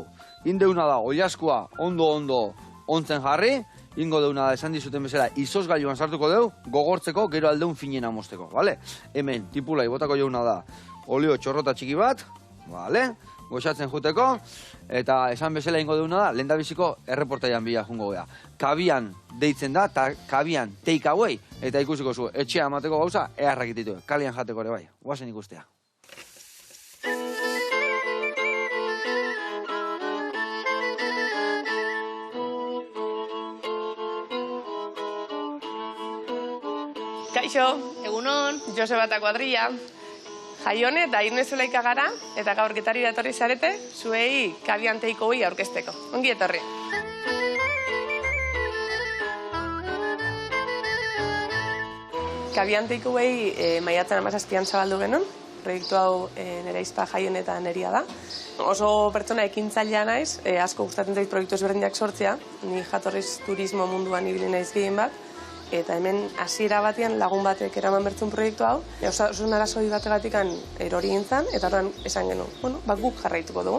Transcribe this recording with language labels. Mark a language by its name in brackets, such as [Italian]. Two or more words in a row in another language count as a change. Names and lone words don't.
[Basque] Indeuna da, oilaskua ondo ontzen jarri, ingo deuna da esan dizuten bezala izozgailuan sartuko deu, gogortzeko gero aldeun finena mosteko, bale? Hemen, tipulai botako jauna da, olio txorrota txiki bat, bale? Goxatzen juteko, eta esan bezala ingo deuna da, lehen da biziko erreportaian bila jungo gea. Kabian deitzen da, eta kabian [English] take away, [Basque] eta ikusiko zu, etxea amateko gauza, eharrak ititu, kalian jateko ere bai, guazen ikustea. Kaixo, egunon, Joseba eta Kuadrilla. Jaione eta Irnezulaika gara, eta gaur getari datorri zarete, zuei kabian [English] take away [Basque] aurkezteko. Ongi etorri. Kabian [English] take away [Basque] maiatzen 17an zabaldu genuen, proiektu hau nire izpa Jaione eta neria da. Oso pertsona ekintzailea naiz, asko gustatzen zait proiektu ezberdinak sortzea, ni jatorriz turismo munduan ibili naiz gehien bat, eta hemen hasiera batean lagun batek eraman bertzun proiektu hau, oso arazoi bategatik erori gintzen, eta horren esan genuen, guk jarraituko dugu.